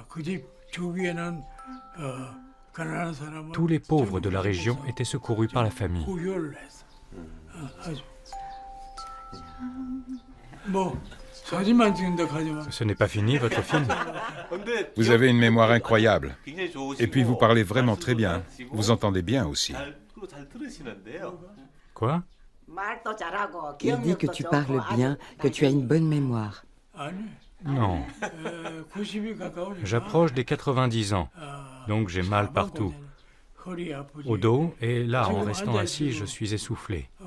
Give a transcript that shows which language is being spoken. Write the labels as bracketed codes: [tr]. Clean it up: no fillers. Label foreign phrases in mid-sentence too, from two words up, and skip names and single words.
[fr] Tous les pauvres de la région étaient secourus par la famille. Ce n'est pas fini, votre film? [ko] 근데 [fr] Vous avez une mémoire incroyable. [ko] 굉장히 좋으시고 [fr] Et puis vous parlez vraiment très bien. Vous entendez bien aussi. [ko] 잘 들으시는데요. [fr] Quoi? Il dit que tu parles bien, que tu as une bonne mémoire. Non. J'approche des 90 ans, donc j'ai mal partout. Au dos, et là, en restant assis, je suis essoufflé.